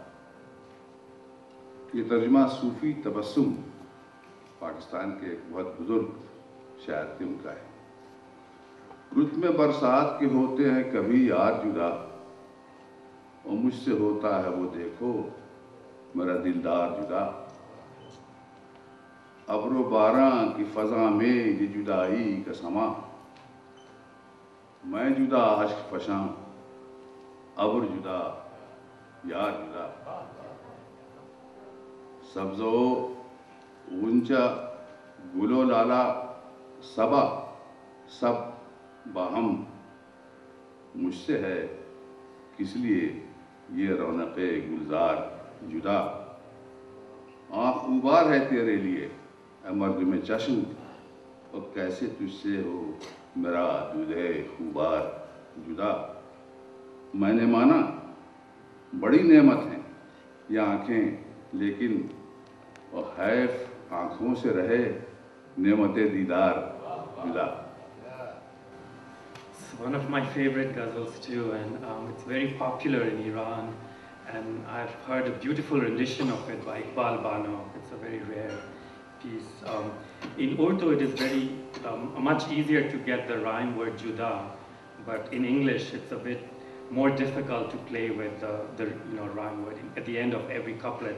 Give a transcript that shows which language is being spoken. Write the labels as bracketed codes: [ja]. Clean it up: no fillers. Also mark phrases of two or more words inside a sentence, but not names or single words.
[ur] یہ ترجمہ صوفی تبسم پاکستان کے ایک بہت بزرگ شاعر تھے, ان کا ہے. رت میں برسات کے ہوتے ہیں کبھی یار جدا, اور مجھ سے ہوتا ہے وہ دیکھو میرا دلدار جدا. ابر و باراں کی فضا میں یہ جدائی کا سما, میں جدا اشک فشاں ابر جدا یار جدا. سبز و غنچہ گل و لالا صبا سب باہم مجھ سے ہے کس لیے یہ رونق گلزار جدا. آنکھ غبار ہے تیرے لیے اے مرد میں چشم, اور کیسے تجھ سے ہو میرا دودھے خوبار جدا. میں نے مانا بڑی نعمت ہیں یہ آنکھیں, لیکن اور حیف آنکھوں سے رہے نعمت دیدار جدا. [en] It's one of my favorite ghazals too, and it's very popular in Iran, and I've heard a beautiful rendition of it by Iqbal Bano. It's a very rare piece. In Urdu it is very much easier to get the rhyme word juda, but in English it's a bit more difficult to play with the rhyme word at the end of every couplet.